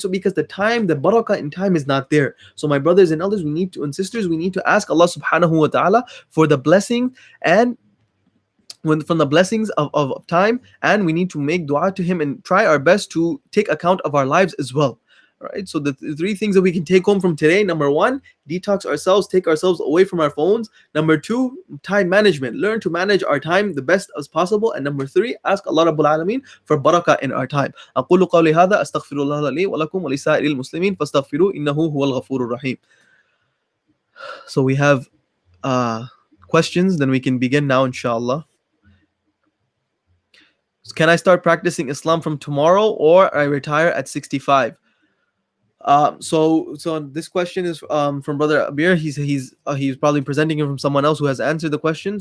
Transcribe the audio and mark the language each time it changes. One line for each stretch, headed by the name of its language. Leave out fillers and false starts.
English: So because the barakah in time is not there. So my brothers and elders, and sisters, we need to ask Allah subhanahu wa ta'ala for the blessing and from the blessings of time, and we need to make dua to Him and try our best to take account of our lives as well. Right, so the three things that we can take home from today: number one, detox ourselves, take ourselves away from our phones. Number two, time management, learn to manage our time the best as possible. And number three, ask Allah Rabbul Alameen for barakah in our time.
Arabic: أقول قولي هذا أستغفر الله لي ولكم ولسائر المسلمين فاستغفروه إنه هو الغفور الرحيم.
English: So we have questions, then we can begin now, inshallah. Can I start practicing Islam from tomorrow, or I retire at 65? So this question is from Brother Abir. He's probably presenting it from someone else who has answered the question.